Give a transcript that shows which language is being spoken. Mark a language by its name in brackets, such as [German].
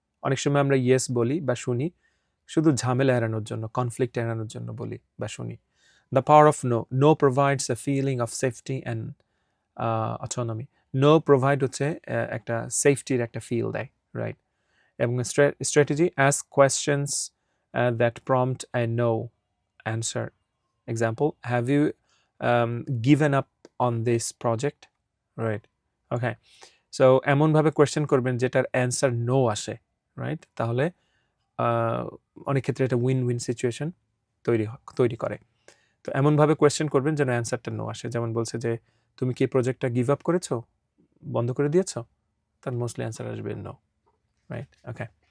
[Bangla] অনেক সময় আমরা ইয়েস বলি বা শুনি শুধু ঝামেলা এড়ানোর জন্য, কনফ্লিক্ট এড়ানোর জন্য বলি বা শুনি। [English] The power of no. No provides a feeling of safety and autonomy. [Bangla] No provide হচ্ছে একটা সেফটির একটা ফিল দেয়, রাইট? [English] এবং strategy, ask questions that prompt a no answer. Example, have you given up on this project? Right. Okay. [Bangla] So এমনভাবে question করবেন যেটার answer no আসে, রাইট? তাহলে অনেক ক্ষেত্রে এটা উইন উইন সিচুয়েশন তৈরি করে। তো এমনভাবে কোয়েশ্চেন করবেন যেন অ্যান্সারটা নো আসে। যেমন বলছে যে তুমি কি প্রজেক্টটা গিভ আপ করেছো, বন্ধ করে দিয়েছো, তার মোস্টলি অ্যান্সার আসবে নো, রাইট? ওকে।